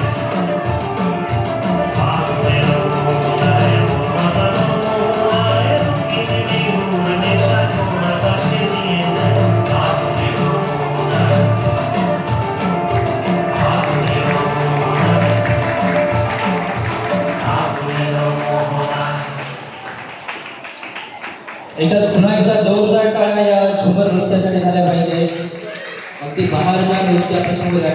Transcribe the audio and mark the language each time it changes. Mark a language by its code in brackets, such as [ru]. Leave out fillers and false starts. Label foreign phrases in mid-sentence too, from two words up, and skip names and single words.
[bn] আগুনের মোহনায় মোর মাথার মহুয়ায় রঙিনী বিহুর নেশা কোন আকাশে নিয়ে যায় আগুনের মোহনায় আগুনের মোহনায় আগুনের মোহনায় [mr] एकदा पुन्हा एकदा जोरदार टाळ्या या झुंबर नृत्यासाठी झाल्या पाहिजे. अगदी बहारदार नृत्य आपल्या समोर आहे.